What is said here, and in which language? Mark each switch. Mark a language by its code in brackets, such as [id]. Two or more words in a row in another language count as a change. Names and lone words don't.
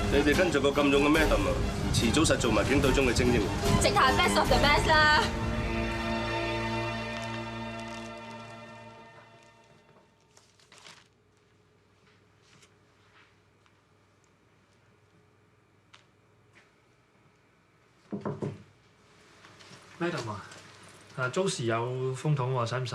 [yue] 哋跟住個咁勇嘅 Madam 啊，遲早實做埋警隊中嘅精英。直頭係 [en] best of the best [yue] 啦！ Madam 啊，租時有風筒喎，使唔使？